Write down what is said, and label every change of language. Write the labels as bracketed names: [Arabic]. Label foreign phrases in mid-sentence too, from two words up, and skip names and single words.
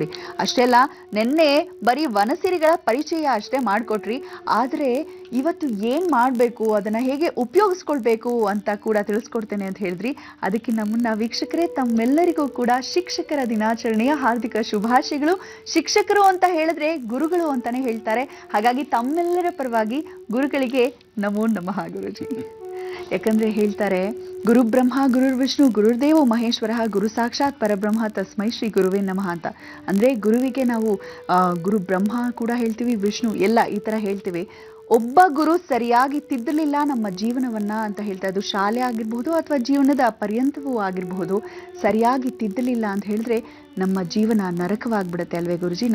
[Kannada] ಅಷ್ಟೇ ಅಲ್ಲ, ನಿನ್ನೆ ಬರೀ ವನಸಿರಿಗಳ ಪರಿಚಯ ಅಷ್ಟೇ ಮಾಡಿಕೊಟ್ರಿ, ಆದರೆ ಇವತ್ತು ಏನ್ ಮಾಡಬೇಕು, ಅದನ್ನ ಹೇಗೆ ಉಪಯೋಗಿಸ್ಕೊಳ್ಬೇಕು ಅಂತ ಕೂಡ ತಿಳಿಸ್ಕೊಡ್ತೇನೆ ಅಂತ ಹೇಳಿದ್ರಿ. ಅದಕ್ಕಿಂತ ಮುನ್ನ ವೀಕ್ಷಕರೇ, ತಮ್ಮೆಲ್ಲರಿಗೂ ಕೂಡ ಶಿಕ್ಷಕರ ದಿನಾಚರಣೆಯ ಹಾರ್ದಿಕ ಶುಭಾಶಯಗಳು. ಶಿಕ್ಷಕರು ಅಂತ ಹೇಳಿದ್ರೆ ಗುರುಗಳು ಅಂತಾನೆ ಹೇಳ್ತಾರೆ. ಹಾಗಾಗಿ ತಮ್ಮೆಲ್ಲರ ಪರವಾಗಿ ಗುರುಗಳಿಗೆ [Sanskrit] ನಮೋ ನಮಃ [Kannada] ಗುರುಜಿ. ಯಾಕಂದ್ರೆ ಹೇಳ್ತಾರೆ, [Sanskrit] ಗುರು ಬ್ರಹ್ಮ ಗುರುರ್ ವಿಷ್ಣು ಗುರುರ್ದೇವೋ ಮಹೇಶ್ವರ ಗುರು ಸಾಕ್ಷಾತ್ ಪರಬ್ರಹ್ಮ ತಸ್ಮೈ ಶ್ರೀ ಗುರುವೇ ನಮಃ ಅಂತ. [Kannada] ಅಂದ್ರೆ ಗುರುವಿಗೆ ನಾವು ಗುರು ಬ್ರಹ್ಮ ಕೂಡ ಹೇಳ್ತೀವಿ, ವಿಷ್ಣು ಎಲ್ಲ ಈ ತರ ಹೇಳ್ತೀವಿ. ಒಬ್ಬ ಗುರು ಸರಿಯಾಗಿ ತಿದ್ದಲಿಲ್ಲ ನಮ್ಮ ಜೀವನವನ್ನ ಅಂತ ಹೇಳ್ತಾ, ಅದು ಶಾಲೆ ಆಗಿರ್ಬಹುದು ಅಥವಾ ಜೀವನದ ಪರ್ಯಂತವೂ ಆಗಿರಬಹುದು, ಸರಿಯಾಗಿ ತಿದ್ದಲಿಲ್ಲ ಅಂತ ಹೇಳಿದ್ರೆ ನಮ್ಮ ಜೀವನ ನರಕವಾಗ್ಬಿಡುತ್ತೆ ಅಲ್ವೇ ಗುರುಜಿ?